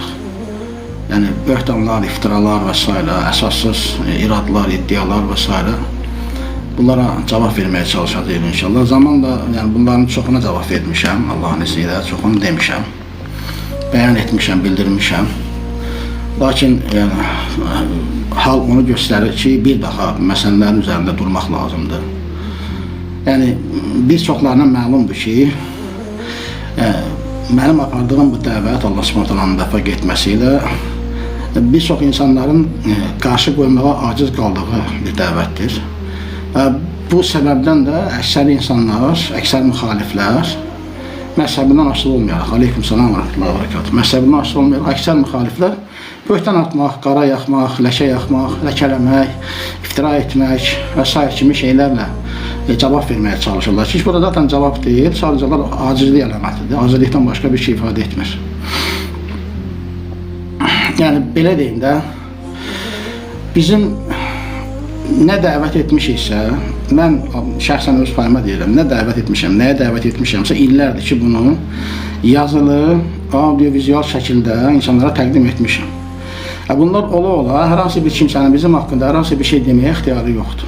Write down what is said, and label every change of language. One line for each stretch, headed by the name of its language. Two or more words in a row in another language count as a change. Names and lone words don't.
Turkish: Yani böhtanlar, iftiralar vesaire, esassız iradılar, iddialar vesaire, bunlara cevap vermeye çalışacağız inşallah.
Azerbaijani: Zamanla yani bunların çoxuna
Turkish: cevap vermişəm, Allah'ın izniyle
Azerbaijani: çoxunu demişəm, beyan etmişəm, bildirmişəm.
Turkish: Lakin yani, hal onu gösterir ki, bir daha meselelerin üzerinde durmak lazımdır.
Azerbaijani: Yani birçoklarına məlumdur ki, mənim apardığım bu dəvət Allah Subhanahu vəfaq etməsiyle birçok insanların karşı qoymağa aciz qaldığı bir dəvətdir. Bu səbəbdən də əksər insanlar, əksər müxaliflər məzhəbindən asılı olmayaraq,
Arabic: عليكم السلام ورحمة الله وبركاته,
Azerbaijani: məzhəbindən asılı olmayaraq əksər müxaliflər böhtan atmaq, qara yaxmaq, ləkə yaxmaq, ləkələmək, iftira etmək və s. kimi şeylərlə
Turkish: cevap vermeye çalışırlar. Hiç burada zaten cevap değil, sadece acizlik
Azerbaijani: əlamətidir.
Turkish: Acizlikten başka bir şey ifade etmir.
Azerbaijani: Yani belə deyim də, bizim nə dəvət etmişiksə, mən şəxsən öz payıma deyirəm, nə dəvət etmişəm, nəyə dəvət etmişəmsə illərdir ki, bunu yazılı, audio-vizual şəkildə insanlara təqdim etmişəm. Bunlar ola hər hansı bir kimsənin bizim haqqında hər hansı bir şey deməyə ixtiyarı yoxdur.